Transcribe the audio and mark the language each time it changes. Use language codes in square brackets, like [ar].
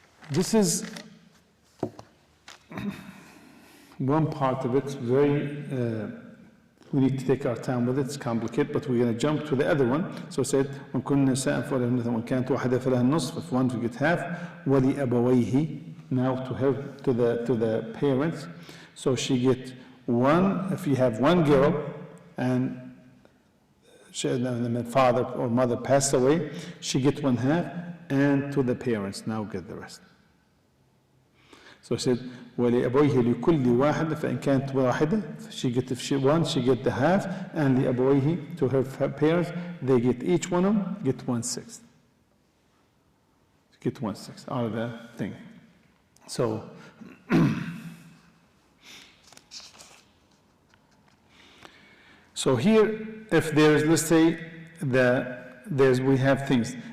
[en] This is one part of it, very, we need to take our time with it, it's complicated, but we're going to jump to the other one. So it said, [ar] وَإِن كُنَّ نِسَاءً فَلَهُنَّ ثُلُثُ وَإِن كَانَتْ وَاحِدَةً فَلَهَا النُّصْفُ. [en] If one, we get half. وَلِأَبَوَيْهِ. Now to the parents. So she get 1, if you have 1 girl, and the father or mother passed away, she get 1/2, and to the parents now get the rest. So he said, [ar] وَلِأَبَوَيْهِ لِكُلِّ وَاحِدٍ فَإِنْ كَانَتْ وَاحِدَةً. [en] If she 1, she get the half, and لِأَبَوَيْهِ, to her parents, they get, each one of them get 1/6. Get 1/6 out of the thing. So, so here, if there's, let's say, we have things.